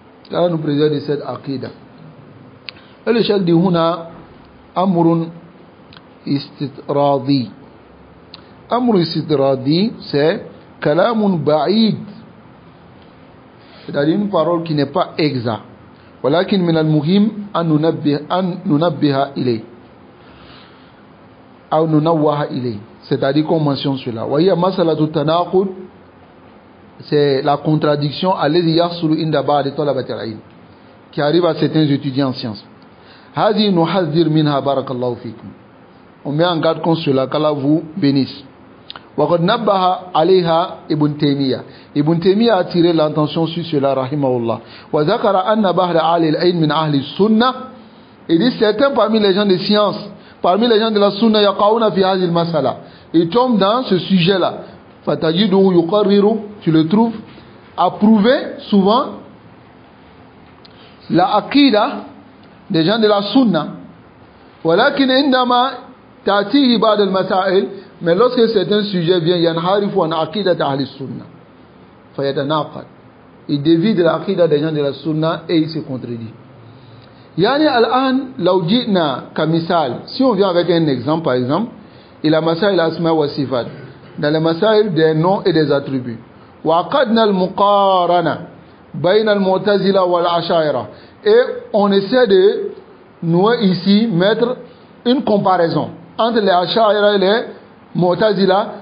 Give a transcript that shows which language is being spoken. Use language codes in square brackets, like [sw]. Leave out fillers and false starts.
[fr] Allah nous préserve de cette aqida. Et le chef dit [ar] huna amrun istitradi. Amr istitradi, [fr] c'est [ar] kalamun ba'id. [fr] C'est-à-dire une parole qui n'est pas exacte. [ar] ولكن من المهم أن ننبه إليه أو ننوه إليه. [fr] C'est-à-dire qu'on mentionne cela. [ar] وهي مسألة التناقض, [fr] c'est la contradiction [ar] الذي يحصل عند بعض طلبة العلم, [fr] qui arrive à certains étudiants en sciences. [ar] هذه نحذر منها بارك الله فيكم. [fr] On met en garde contre cela, qu'Allah vous bénisse. [ar] وقد نبه عليها ابن تيمية. [fr] Ibn Taymiyyah a attiré l'attention sur cela, rahimahullah. [ar] وذكر أن بعض أهل العلم من أهل السنة. [fr] Il dit certains parmi les gens de science, parmi les gens de la sunna, [ar] يقعون في هذه المسألة. [fr] Ils tombent dans ce sujet-là. [ar] فتجده يقرر, [fr] tu le trouves, approuvé souvent la aqida des gens de la sunna. [ar] ولكن عندما تأتيه بعض المسائل, [fr] mais lorsque certains sujets viennent, [ar] ينحرف عن عقيدة أهل السنة. [fr] Il dévie de l'aqida des gens de la sunna et il se contredit. [ar] Yani al-an law ji'na kamisal, [fr] si on vient avec un exemple, par exemple, il a [ar] masail asma wa sifat, [fr] dans les masail des noms et des attributs. [ar] Wa qadna al-muqarana bayna al-mu'tazila wal ash'ira, [fr] et on essaie de nouer ici, mettre une comparaison entre les ash'ira et les mu'tazila.